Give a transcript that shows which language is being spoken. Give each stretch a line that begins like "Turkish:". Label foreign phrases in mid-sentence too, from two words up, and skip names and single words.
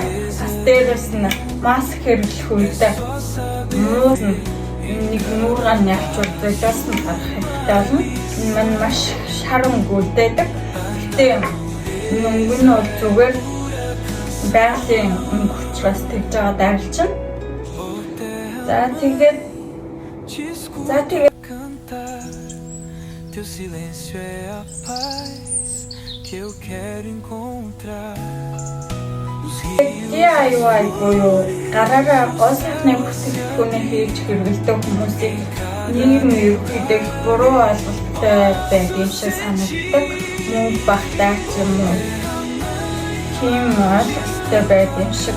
Mongolian: Бас дээрээс нь маск хэрэглэх үедээ нэг нуургаан явуулж нь гарах хэрэгтэй болно. Энэ маань маш шар өнгө үлдээдэг. Гэтэ өнгө нь бол зүгээр байгалийн өнгө учраас тэгж байгаа дарлчин. За тэгээд
Portuguese: Teu silêncio é a paz que eu quero encontrar.
Mongolian: DIY буюу гараараа гол сайхны бүтээгдэхүүнээ хийж хэрэглэдэг хүмүүсийг нийгэм ерөнхийдөө буруу ойлголттой байдаг юм шиг санагддаг. Мөнгө багтаа ч юм уу тийм ойлголттой байдаг юм шиг.